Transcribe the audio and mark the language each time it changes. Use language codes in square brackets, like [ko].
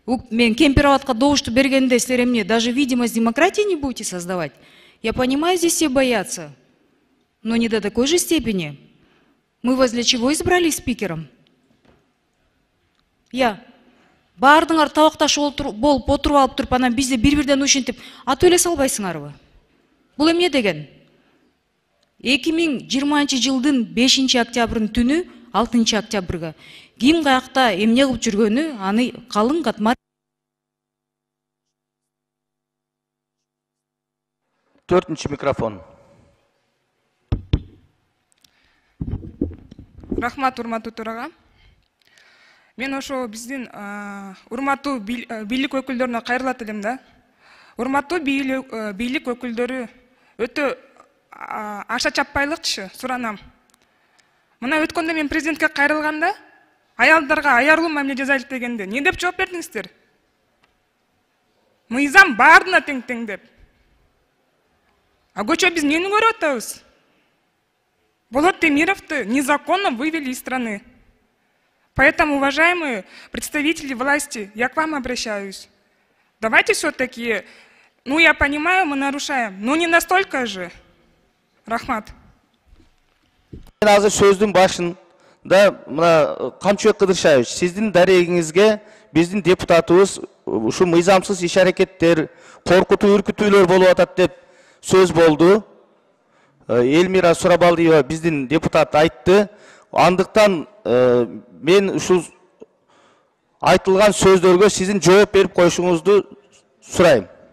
[ky] Мен Кемпироватка добушту бергенде силер эмне [ru] даже видимость демократии не будете создавать? Я понимаю, здесь все боятся, но не до такой же степени. Мы вас для чего избрали спикером? [ky] Баардыңар табакташ болуп отуруп алып туруп, анан бизди бир-бирден ушинтип атып эле салбайсыңарбы? Бул эмне деген? 2020 жылдын 5 октябрдын түнү 6 октябрга ким каякта эмне кылып жүргөнү аны калың катмар. 4 микрофон. Рахмат, урматтуу төрага. Мен ошо биздин урматтуу бийлик өкүлдөрүнө кайрылат элем да. Урматтуу бийлик өкүлдөрү, өтө аша чаппайлыкчы суранам. Мына өткөндө мен президентке кайрылганда, аялдарга аярлуу мамиле жасайлык дегенде, эмне деп жооп бердиңиздер? Мыйзам баарына тең деп. А көчө биз эмнени көрүп атабыз? [ru] Болот Темировду незаконно вывели из страны. Поэтому, уважаемые представители власти, я к вам обращаюсь. Давайте все-таки, я понимаю, мы нарушаем, но не настолько же. [ky] Рахмат. Мен азыр сөздүн башында мына Камчек Кыдыршаевич, сиздин дарегиңизге биздин депутатыбыз ушу мыйзамсыз иш-аракеттер, коркутуу үркүтүүлөр болуп атат деп сөз болду. Элмира Сурабалдиева биздин депутат айтты. Андыктан мен ушул айтылган сөздөргө сиздин жооп берип коюшуңузду сурайм.